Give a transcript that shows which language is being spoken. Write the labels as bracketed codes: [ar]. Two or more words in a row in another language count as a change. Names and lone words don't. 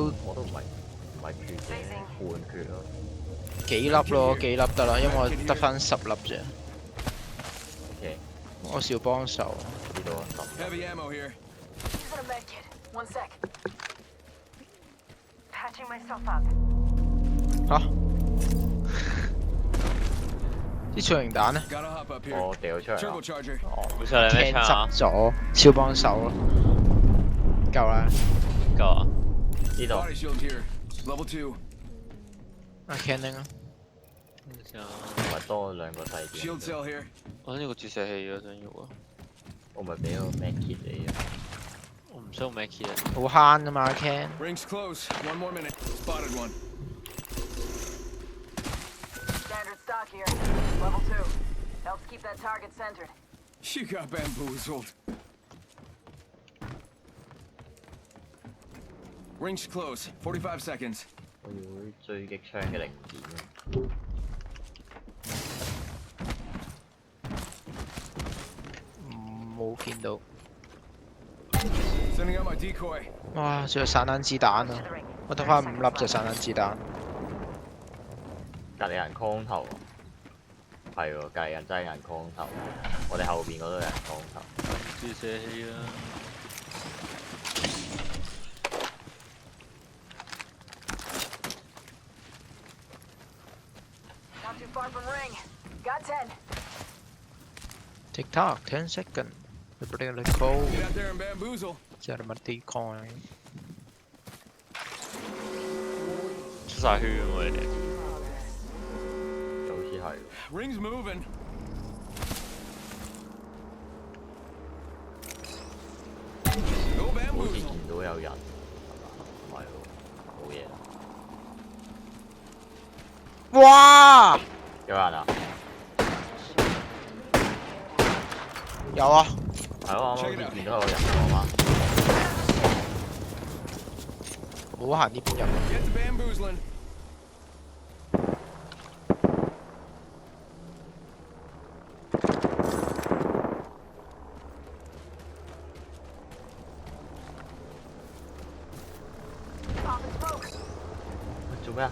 [yue] 我都唔係缺嘅，半缺咯。幾粒得啦，因為我得翻10粒啫， OK，我少幫手。呢度10。 [en] Heavy ammo here. Using a med kit. One sec. Patching myself up. [yue] 嚇？啲重型彈咧 [en] Gotta hop up here. [yue] 我掉出嚟啦。 Turbocharger. 冇錯你咩槍啊？執咗，少幫手咯，夠啦。夠啊！呢度 [en] Body shield here. Level 2. [yue] 阿 Canning 啊，咪多兩個細 Shield 啲。 [en] cell here. [yue] 我想要個注射器啊，想要啊！我咪俾個 [en] Mac kit [yue] 你啊。我唔需要 Mac 啊！好慳噶嘛阿 Can。 [en] Ring's close. One more minute. Spotted one. Standard stock here. Level 2. Helps keep that target centered. You got bamboozled. Ring's close. 45 seconds. [yue] 我要狙擊槍嘅零件啊。冇見到。 [en] Sending out my decoy. [yue] 哇！仲有散彈子彈啊！我得翻5粒就散彈子彈。隔離人 con 頭啊，係喎，隔離人真係有人 con 頭。我哋後邊嗰度有人 con 頭。注射器啊！ [en] Not too far from ring. Got 10. Tick tock, 10 seconds. The particular code. Get out there and bamboozle. [yue] 就係咪 decoy？出晒圈喎你哋。好似係。 [en] Ring's moving. [yue] 好 Go 似 bamboozle. 見到有人，係嘛？唔係喎，冇嘢。哇！有人啊？有啊！係咯，啱啱好似見到有人喎嘛。唔好行呢邊入。 [en] Get to bamboozling. [yue] 做咩啊？